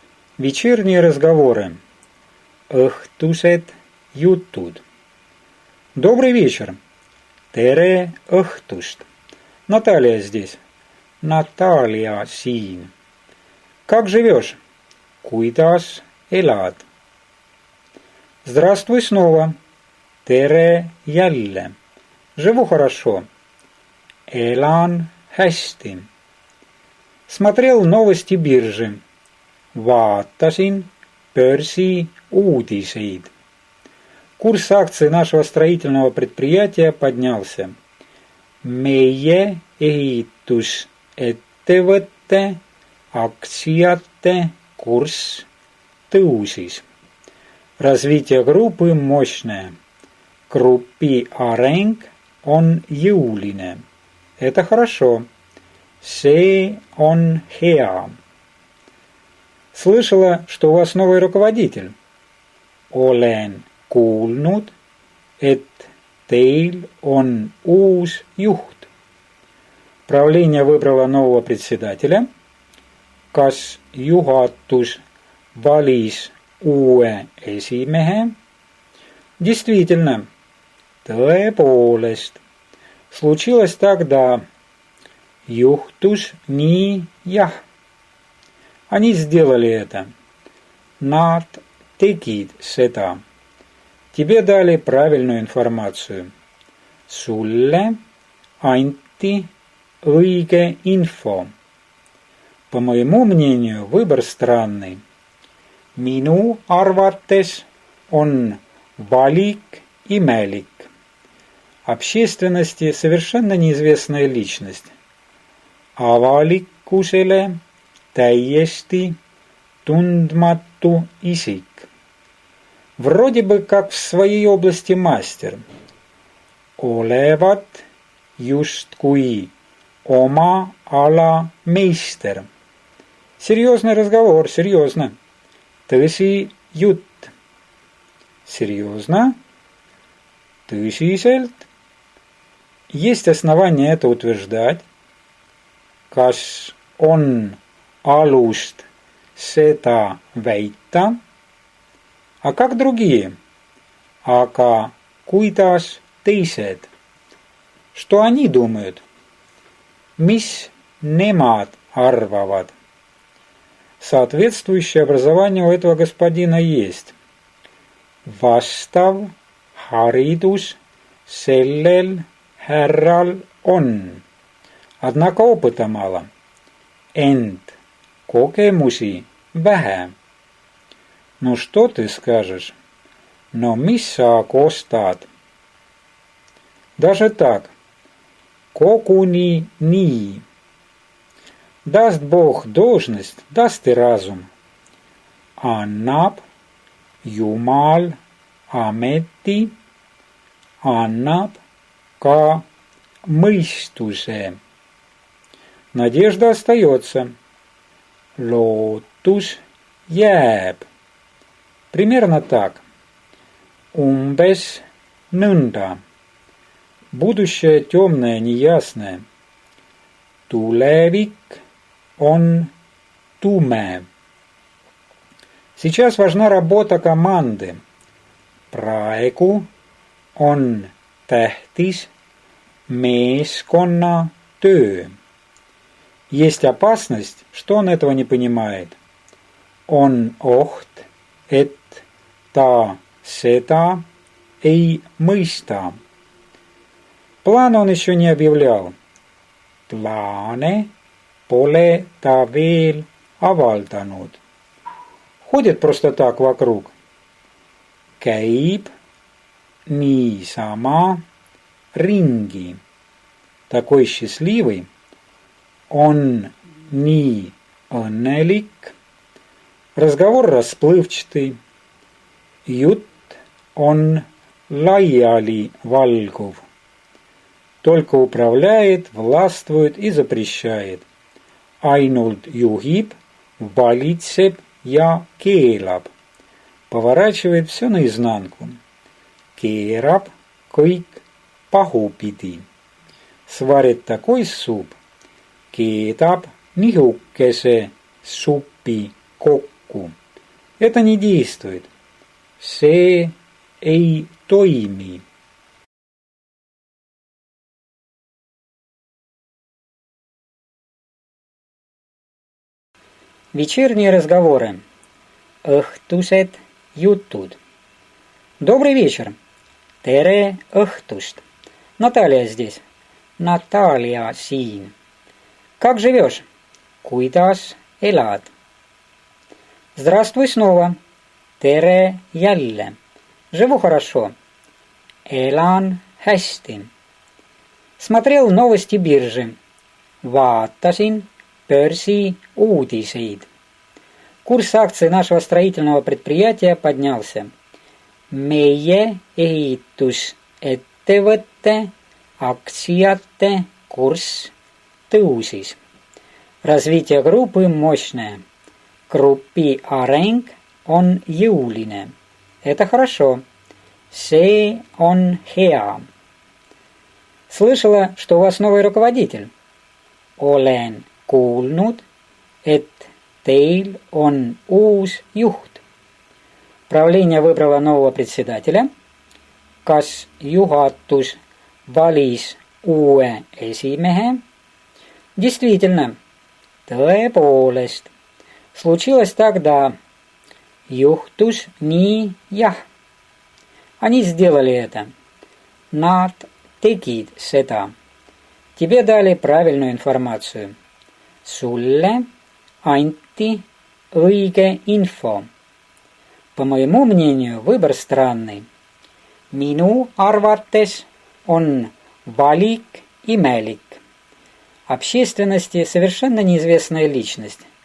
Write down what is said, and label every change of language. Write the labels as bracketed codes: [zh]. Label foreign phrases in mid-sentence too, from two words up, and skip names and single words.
[ru] Вечерние разговоры. [et] Õhtused jutud. [ru] Добрый вечер. [et] Tere õhtust. [ru] Наталья здесь. Наталья siin. Как живешь? [et] Kuidas elad? [ru] Здравствуй снова. [et] Tere jälle. [ru] Живу хорошо. [et] Elan hästi. [ru] Смотрел новости биржи. [et] Vaatasin börsi uudiseid. [ru] Курс акций нашего строительного предприятия поднялся. [et] Meie ehitusettevõtte aktsiate kurss tõusis. [ru] Развитие группы мощное. [et] Группи areng on jõuline. [ru] Это хорошо. [et] See on hea. [ru] Слышала, что у вас новый руководитель. [et] Olen kuulnud, et teil on uus juht. [ru] Правление выбрало нового председателя. [et] Kas juhatus valis uue esimehe? [ru] Действительно, tõepoolest. Случилось тогда. [et] Juhtus nii, jah. [ru] Они сделали это. [et] Nad tegid seda. [ru] Тебе дали правильную информацию. [et] Sulle anti õige info. [ru] По моему мнению, выбор странный. [et] Minu arvates on valik imelik. [ru] Общественности совершенно неизвестная личность. [et] Avalikkusele täiesti tundmatu isik. [ru] Вроде бы как в своей области мастер. [et] Olevat justkui oma ala meister. [ru] Серьезный разговор, серьезно. [et] Tõsi jutt. [ru] Серьезно? [et] Tõsiselt? [ru] Есть основания это утверждать. [et] Kas on alust seda väita? [ru] А как другие? [et] Aga kuidas teised? [ru] Что они думают? [et] Mis nemad arvavad? [ru] Соответствующее образование у этого господина есть. [et] Vastav haridus sellel härral on. [ru] Однако опыта мало. [et] Ent kogemusi vähe. [ru] Ну что ты скажешь? [et] No mis sa kostad? [ru] Даже так. [et] Koguni nii. [ru] Даст Бог должность, даст и разум. [et] Annab Jumal ameti, annab ka mõistuse. [ru] Надежда остается. [et] Lootus jääb. [ru] Примерно так. [et] Umbes nõnda. [ru] Будущее темное, неясное. [et] Tulevik on tume. [ru] Сейчас важна работа команды. [et] Praegu on tähtis meeskonna töö. [ru] Есть опасность, что он этого не понимает. [et] On oht, et ta seda ei mõista. [ru] План он еще не объявлял. [et] Plaane pole ta veel avaldanud. [ru] Ходит просто так вокруг. [et] Käib niisama ringi. [ru] Такой счастливый. [et] Он nii õnnelik. [ru] Разговор расплывчатый. [et] Jutt on laialivalguv. [ru] Только управляет, властвует и запрещает. [et] Ainult juhib, valitseb ja keelab. [ru] Поворачивает все наизнанку. [et] Keerab kõik pahupidi. [ru] Сварит такой суп. [et] Keedab nihukese supi kokku. [ru] Это не действует. [et] See ei toimi. [ru] Вечерние разговоры. [et] Õhtused jutud. [ru] Добрый вечер. [et] Tere õhtust. [ru] Наталья здесь. Наталья siin. Как живешь? [et] Kuidas elad? [ru] Здравствуй снова. [et] Tere jälle. [ru] Живу хорошо. [et] Elan hästi. [ru] Смотрел новости биржи. [et] Vaatasin börsiuudiseid. [ru] Курс акций нашего строительного предприятия поднялся. [et] Meie ehitusettevõtte aktsiate kurss tõusis. [ru] Развитие группы мощное. [et] Группи areng on jõuline. [ru] Это хорошо. [et] See on hea. [ru] Слышала, что у вас новый руководитель. [et] Olen kuulnud, et teil on uus juht. [ru] Правление выбрало нового председателя. [et] Kas juhatus valis uue esimehe? [ru] Действительно, tõepoolest. Случилось тогда. [et] Juhtus nii, jah. [ru] Они сделали это. [et] Nad tegid seda. [ru] Тебе дали правильную информацию. [et] Sulle anti õige info. [ru] По моему мнению, выбор странный. [et] Minu arvates on valik imelik. [ru] Общественности совершенно неизвестная личность.